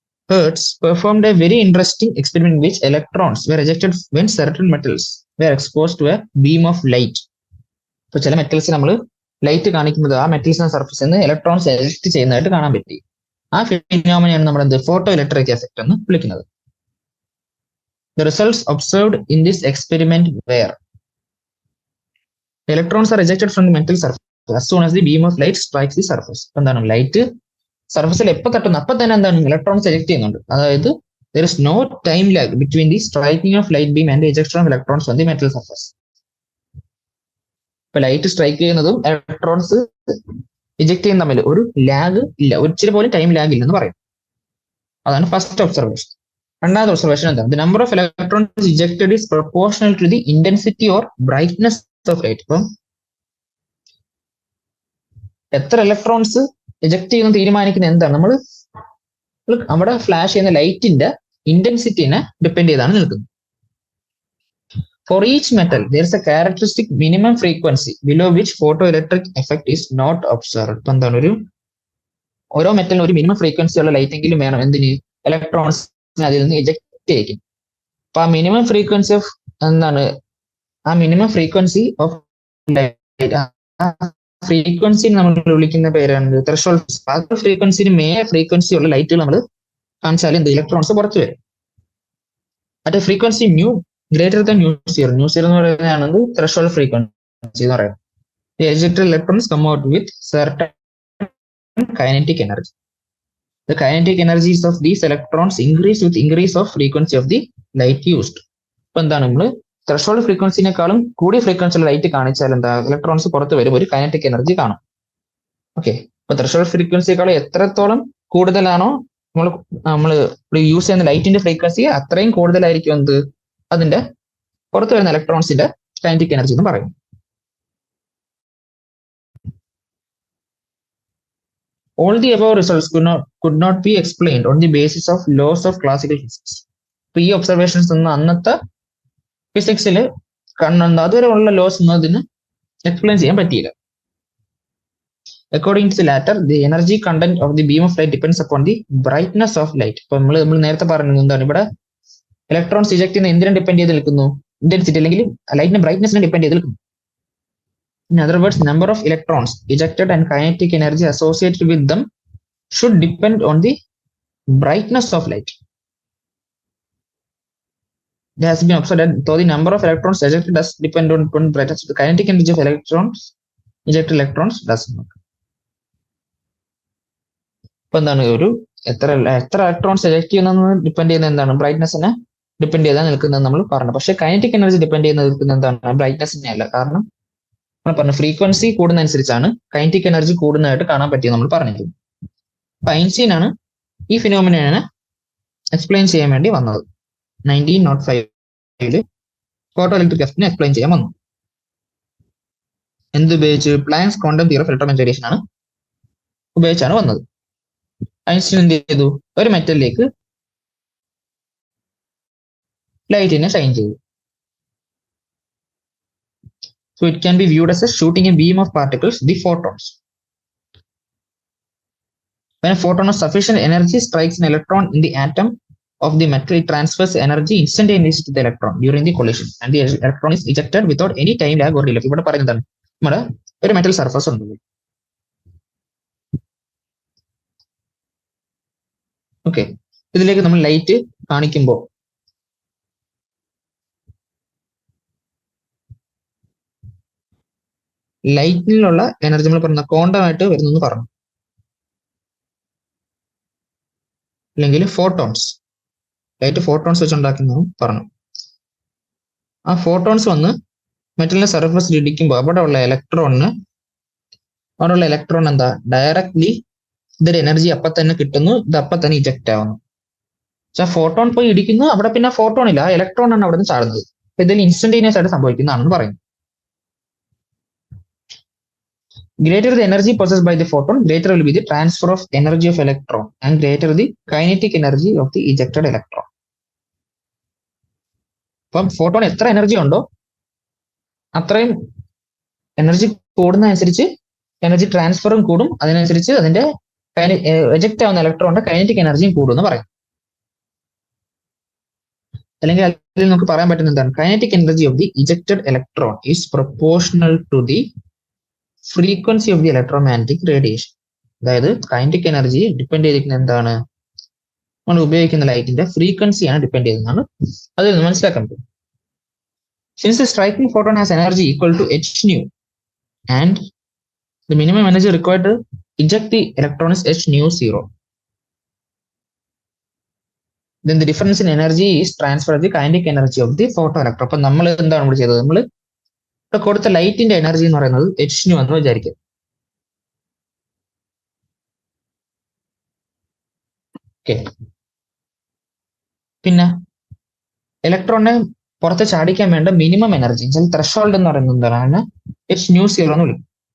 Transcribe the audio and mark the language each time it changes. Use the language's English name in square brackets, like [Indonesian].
[English] Hertz performed a very interesting experiment in which electrons were ejected when certain metals were exposed to a beam of light. [Malayalam] ഇപ്പൊ ചില metals നമ്മൾ light കാണിക്കുന്നത് ആ മെറ്റൽസിന്റെ സർഫസിൽ നിന്ന് electrons eject ചെയ്യുന്നതായിട്ട് കാണാൻ പറ്റി. ആ ഫിനോമിനയാണ് നമ്മൾ എന്ത് ഫോട്ടോ ഇലക്ട്രിക് എഫക്റ്റ് എന്ന് വിളിക്കുന്നത്. [English] The results observed in this experiment were electrons are ejected from the metal surface as soon as the beam of light strikes the surface. [Malayalam] എന്താണ്, ലൈറ്റ് സർഫസിൽ എപ്പോൾ തട്ടുന്നു അപ്പൊ തന്നെ എന്താണ് ഇലക്ട്രോൺസ് എജക്ട് ചെയ്യുന്നുണ്ട്. അതായത് [English] there is no time lag between the striking of light beam and the ejection of electrons on the metal surface. [Malayalam] ഇപ്പൊ light strike ചെയ്യുന്നതും ഇലക്ട്രോൺസ് ഇജക്ട് ചെയ്യുന്ന തമ്മിൽ ഒരു ലാഗ് ഇല്ല, ഒരിച്ചിരി പോലും ടൈം ലാഗ് ഇല്ലെന്ന് പറയും. അതാണ് ഫസ്റ്റ് ഒബ്സർവേഷൻ. രണ്ടാമത്തെ ഒബ്സർവേഷൻ എന്താണ്, [English] the number of electrons ejected is proportional to the intensity or brightness of light. [Malayalam] ഇപ്പം എത്ര ഇലക്ട്രോൺസ് എജക്ട് ചെയ്യുന്ന തീരുമാനിക്കുന്ന എന്താണ്, നമ്മൾ അവിടെ ഫ്ലാഷ് ചെയ്യുന്ന ലൈറ്റിന്റെ ഇന്റൻസിറ്റിനെ ഡിപ്പെൻഡ് ചെയ്താണ് നിൽക്കുന്നത്. [English] For each metal there is a characteristic minimum frequency below which photoelectric effect is not observed. [Malayalam] ഇപ്പൊ എന്താണ്, ഓരോ മെറ്റലിനും ഒരു മിനിമം ഫ്രീക്വൻസി ഉള്ള ലൈറ്റ് എങ്കിലും വേണം എന്തിന്, ഇലക്ട്രോൺസ് അതിൽ നിന്ന് എജക്ട് ചെയ്യിക്കും. അപ്പൊ ആ മിനിമം ഫ്രീക്വൻസി ഓഫ് എന്താണ്, ആ minimum frequency of light, frequency നമ്മൾ വിളിക്കുന്ന പേരാണ് ത്രെഷോൾഡ്. ആ ഫ്രീക്വൻസിന് ഫ്രീക്വൻസി ഉള്ള ലൈറ്റുകൾ നമ്മൾ കാണിച്ചാൽ എന്ത് ഇലക്ട്രോൺസ് പുറത്തു വരും. [English] at frequency mu greater than nu zero [Malayalam] എന്ന് പറയുന്നതാണ് [English] threshold frequency [Malayalam] എന്ന് പറയുന്നത്. The ejected electrons come out with certain kinetic energy. The kinetic energies of these electrons increase with increase of frequency of the light used. ഇപ്പൊ എന്താണ്, നമ്മൾ threshold ഫ്രീക്വൻസിനേക്കാളും കൂടിയ ഫ്രീക്വൻസിയുള്ള light കാണിച്ചാൽ എന്താ ഇലക്ട്രോൺസ് പുറത്ത് വരും, ഒരു കൈനറ്റിക് എനർജി കാണും. ഓക്കെ, അപ്പൊ ത്രെഷോൾഡ് ഫ്രീക്വൻസിയേക്കാളും എത്രത്തോളം കൂടുതലാണോ നമ്മൾ യൂസ് ചെയ്യുന്ന ലൈറ്റിന്റെ ഫ്രീക്വൻസി അത്രയും കൂടുതലായിരിക്കും എന്ത് അതിന്റെ പുറത്ത് വരുന്ന ഇലക്ട്രോൺസിന്റെ കൈനറ്റിക് എനർജി എന്ന് പറയും. [English] All the above results could not be explained on the basis of laws of classical physics. [Malayalam] ഇപ്പൊ ഈ ഒബ്സർവേഷൻസ് ഒന്നും അന്നത്തെ ഫിസിക്സിൽ അതുവരെ ഉള്ള ലോസ് ഒന്നും അതിന് എക്സ്പ്ലെയിൻ ചെയ്യാൻ പറ്റിയില്ല. [English] According to the latter, the energy content of the beam of light depends upon the brightness of light. [Malayalam] ഇപ്പൊ നമ്മൾ നേരത്തെ പറഞ്ഞത് എന്താണ്, ഇവിടെ ഇലക്ട്രോൺസ് ഇജക്ട് ചെയ്യുന്ന എന്തിനെ ഡിപ്പെൻഡ് ചെയ്ത് നിൽക്കുന്നു? ഇന്റൻസിറ്റി അല്ലെങ്കിൽ ലൈറ്റിന്റെ ബ്രൈറ്റ്നസിനെ ഡിപ്പെൻഡ് ചെയ്ത് നിൽക്കുന്നു. [English] In other words, number of electrons ejected and kinetic energy associated with them should depend on the brightness of light. It has been observed that though the number of electrons ejected does depend on brightness, the kinetic energy of electrons ejected electrons does not. [Malayalam] ഇപ്പൊ എന്താണ്, ഒരു എത്ര electrons eject ചെയ്യുന്ന depend ചെയ്യുന്ന എന്താണ്, ബ്രൈറ്റ്നസിനെ depend ചെയ്താൽ നിൽക്കുന്നത് നമ്മൾ പറഞ്ഞു. പക്ഷേ കൈനറ്റിക് എനർജി ഡിപ്പെൻഡ് ചെയ്യുന്ന നിൽക്കുന്ന എന്താണ്, ബ്രൈറ്റ്നസിനെ അല്ല. കാരണം നമ്മൾ പറഞ്ഞു ഫ്രീക്വൻസി കൂടുന്നതനുസരിച്ചാണ് കൈനറ്റിക് എനർജി കൂടുന്നതായിട്ട് കാണാൻ പറ്റിയത് നമ്മൾ പറഞ്ഞിരുന്നു. അപ്പൊ ഐൻസ്റ്റീൻ ആണ് ഈ ഫിനോമിനനെ എക്സ്പ്ലെയിൻ ചെയ്യാൻ വേണ്ടി വന്നത്. 1905 ഫോട്ടോ ഇലക്ട്രിക് എഫക്റ്റിനെ എക്സ്പ്ലെയിൻ ചെയ്യാൻ വന്നു. എന്തുപയോഗിച്ച്? Planks quantum theory of electromagnetic radiation ആണ് ഉപയോഗിച്ചാണ് വന്നത്. ഐൻസ്റ്റീൻ എന്ത് ചെയ്തു? ഒരു മെറ്റലിലേക്ക് ലൈറ്റിനെ ഷൈൻ ചെയ്തു. [English] So it can be viewed as a shooting a beam of particles, the photons. When a photon of sufficient energy strikes an electron in the atom of the metal, it transfers energy instantaneously to the electron during the collision, and the electron is ejected without any time lag or delay. [Malayalam] ഇവിടെ പറയുന്നതാണ്, നമ്മുടെ ഒരു metal surface ഉണ്ട്. Okay, ഇതിലേക്ക് നമ്മൾ light കാണിക്കുമ്പോൾ ലൈറ്റിലുള്ള energy നമ്മൾ പറഞ്ഞ ക്വാണ്ടമായിട്ട് വരുന്നു പറഞ്ഞു, അല്ലെങ്കിൽ ഫോട്ടോൺസ്, ലൈറ്റ് ഫോട്ടോൺസ് വെച്ച് ഉണ്ടാക്കുന്നതും പറഞ്ഞു. ആ ഫോട്ടോൺസ് വന്ന് മെറ്റലിന്റെ സർഫസിൽ ഇടിക്കുമ്പോൾ അവിടെയുള്ള ഇലക്ട്രോൺ എന്താ, ഡയറക്ട്ലി ഇതൊരു എനർജി അപ്പൊ തന്നെ കിട്ടുന്നു, ഇത് അപ്പൊ തന്നെ ഇജക്ട് ആവുന്നു. പക്ഷെ ഫോട്ടോൺ പോയി ഇടിക്കുന്നു, അവിടെ പിന്നെ ഫോട്ടോൺ ഇല്ല, ആ ഇലക്ട്രോൺ ആണ് അവിടെ നിന്ന് ചാടുന്നത്. അപ്പൊ ഇതിൽ ഇൻസ്റ്റന്റേനിയസ് ആയിട്ട് സംഭവിക്കുന്നതാണെന്ന് പറയുന്നു. [English] Greater the energy possessed by the photon, greater will be the transfer of energy of electron, and greater the kinetic energy of the ejected electron. [Malayalam] അപ്പം ഫോട്ടോൺ എത്ര എനർജി ഉണ്ടോ അത്രയും എനർജി കൂടുന്നതനുസരിച്ച് എനർജി ട്രാൻസ്ഫറും കൂടും, അതിനനുസരിച്ച് അതിന്റെ എജക്ട് ആവുന്ന ഇലക്ട്രോണിന്റെ കൈനറ്റിക് എനർജിയും കൂടും എന്ന് പറയും. അല്ലെങ്കിൽ അതിൽ നമുക്ക് പറയാൻ പറ്റുന്ന എന്താണ്, [English] Kinetic energy of the ejected electron is proportional to the frequency of the electromagnetic radiation. [Malayalam] അതായത് കൈനറ്റിക് എനർജി ഡിപ്പെൻഡ് ചെയ്തിരിക്കുന്ന എന്താണ്, നമ്മൾ ഉപയോഗിക്കുന്ന ലൈറ്റിന്റെ ഫ്രീക്വൻസിയാണ് ഡിപ്പെൻഡ് ചെയ്യുന്നതാണ് അതിൽ നിന്ന് മനസ്സിലാക്കാൻ പറ്റും. [English] Since the striking photon has energy equal to h nu and the minimum energy required to eject the electron is h nu 0, then the difference in energy is transferred to the kinetic energy of the photoelectron. [Malayalam] അപ്പൊ നമ്മൾ എന്താണ് ഇവിടെ ചെയ്തത്, നമ്മൾ ഇവിടെ കൊടുത്ത ലൈറ്റിന്റെ energy എന്ന് പറയുന്നത് h nu എന്ന് വിചാരിക്കുക. ഓക്കെ, പിന്നെ ഇലക്ട്രോണിനെ പുറത്ത് ചാടിക്കാൻ വേണ്ട മിനിമം എനർജി ത്രഷോൾഡ് എന്ന് പറയുന്നത് എന്താണ്, h nu 0 എന്ന് വിളിക്കും.